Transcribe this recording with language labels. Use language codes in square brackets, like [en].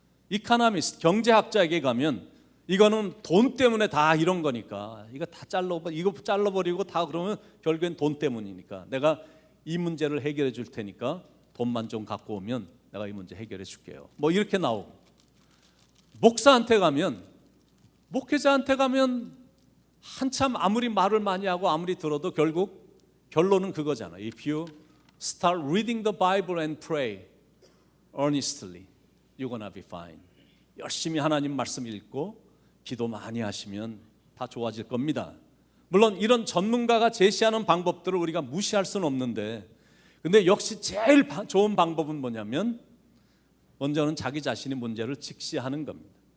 [ko] 이코노미스트, 경제학자에게 가면 이거는 돈 때문에 다 이런 거니까 이거 잘라버리고 다 그러면 결국엔 돈 때문이니까 내가 이 문제를 해결해 줄 테니까 돈만 좀 갖고 오면 내가 이 문제 해결해 줄게요. 뭐 이렇게 나오고, 목사한테 가면 목회자한테 가면 한참 아무리 말을 많이 하고 아무리 들어도 결국 결론은 그거잖아. [en] If you start reading the Bible and pray earnestly, you're gonna be fine. [ko] 열심히 하나님 말씀 읽고 기도 많이 하시면 다 좋아질 겁니다. 물론 이런 전문가가 제시하는 방법들을 우리가 무시할 수는 없는데, 근데 역시 제일 좋은 방법은 뭐냐면 먼저는 자기 자신이 문제를 직시하는 겁니다.